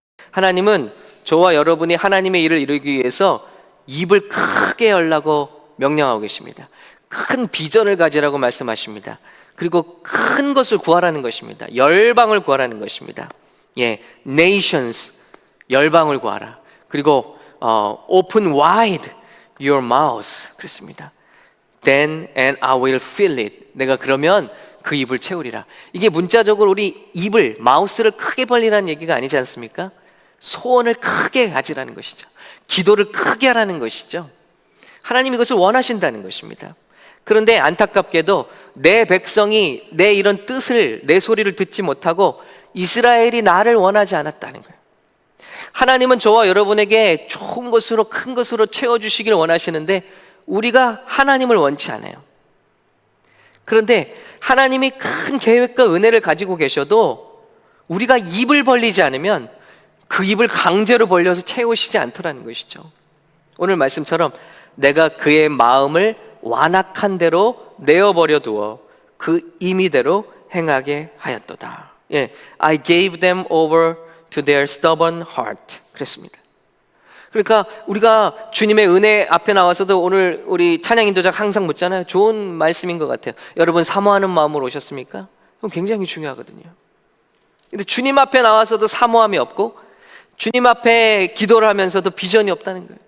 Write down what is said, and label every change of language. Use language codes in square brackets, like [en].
[ko] 하나님은 저와 여러분이 하나님의 일을 이루기 위해서 입을 크게 열라고 명령하고 계십니다. 큰 비전을 가지라고 말씀하십니다. 그리고 큰 것을 구하라는 것입니다. 열방을 구하라는 것입니다. nations, 열방을 구하라. 그리고 [en] open wide your mouth, [ko] 그렇습니다. [en] Then and I will fill it. [ko] 내가 그러면 그 입을 채우리라. 이게 문자적으로 우리 입을, 마우스를 크게 벌리라는 얘기가 아니지 않습니까? 소원을 크게 가지라는 것이죠. 기도를 크게 하라는 것이죠. 하나님 이것을 원하신다는 것입니다. 그런데 안타깝게도 내 백성이 내 이런 뜻을, 내 소리를 듣지 못하고 이스라엘이 나를 원하지 않았다는 거예요. 하나님은 저와 여러분에게 좋은 것으로, 큰 것으로 채워주시길 원하시는데 우리가 하나님을 원치 않아요. 그런데 하나님이 큰 계획과 은혜를 가지고 계셔도 우리가 입을 벌리지 않으면 그 입을 강제로 벌려서 채우시지 않더라는 것이죠. 오늘 말씀처럼 내가 그의 마음을 완악한 대로 내어버려 두어 그 임의대로 행하게 하였도다. [en] I gave them over to their stubborn heart. [ko] 그랬습니다. 그러니까 우리가 주님의 은혜 앞에 나와서도 오늘 우리 찬양 인도자가 항상 묻잖아요. 좋은 말씀인 것 같아요. 여러분 사모하는 마음으로 오셨습니까? 그건 굉장히 중요하거든요. 근데 주님 앞에 나와서도 사모함이 없고 주님 앞에 기도를 하면서도 비전이 없다는 거예요.